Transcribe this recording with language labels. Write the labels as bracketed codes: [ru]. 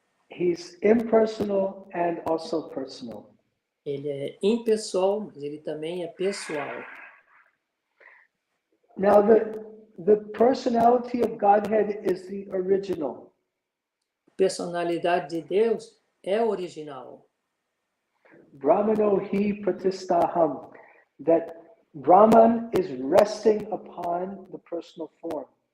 [en] He's impersonal and also personal. [pt] Ele é impessoal, mas ele também é pessoal. [en] Now the personality of Godhead is the original. [pt] A personalidade de Deus é original. [sa] Brahmano hi pratistaham. [en] That Brahman is resting upon the personal form.